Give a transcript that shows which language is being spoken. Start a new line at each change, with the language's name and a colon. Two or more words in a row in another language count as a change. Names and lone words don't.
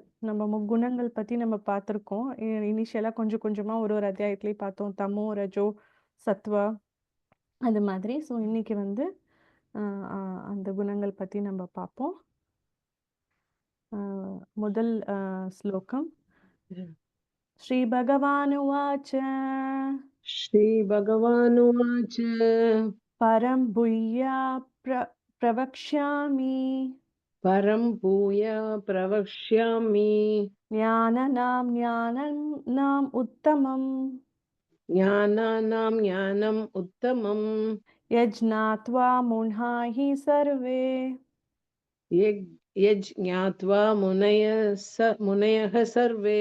Tamil: நம்ம முக்குணங்கள் பத்தி நம்ம பார்த்துருக்கோம். இனிஷியலா கொஞ்சம் கொஞ்சமா ஒரு ஒரு அத்தியாயத்திலையும் பார்த்தோம்.
Sanskrit: तमो, रजो, सत्त्व
Tamil: அது மாதிரி. ஸோ இன்னைக்கு வந்து அந்த குணங்கள் பத்தி நம்ம பார்ப்போம். முதல் ஸ்லோகம்.
Sanskrit: श्रीभगवानुवाच श्रीभगवानुवाच परं भूया प्रवक्ष्यामि परं भूय प्रवक्ष्यामि ज्ञानानाम् उत्तमम् ज्ञानानां ज्ञानम् उत्तमम् यज्ज्ञात्वा मुन्हाहि सर्वे यज् ज्ञात्वा मुनयः सर्वे